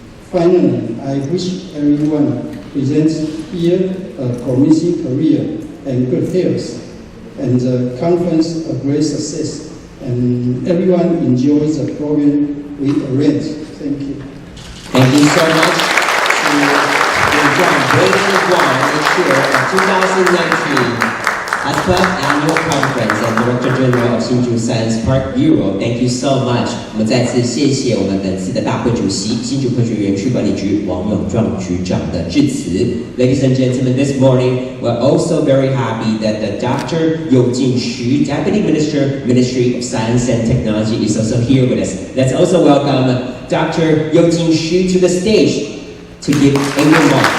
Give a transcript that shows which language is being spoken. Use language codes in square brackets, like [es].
[en] Finally, I wish everyone present here a promising career and good health, and the conference a great success, and everyone enjoys the program we arranged. Thank you. Thank you so much to Brandon Wang, the chair of 2019 Aspa Annual Conference and Director General of Hsinchu Science Park Bureau. Thank you so much. [zh] 我们再次谢谢我们本次的大会主席新竹科学园区管理局王永壮局长的致辞。 [en] Ladies and gentlemen, this morning we're also very happy that the Dr. You Jin-shu, Deputy Minister, Ministry of Science and Technology, is also here with us. Let's also welcome Dr. You Jin-shu to the stage to give a remark.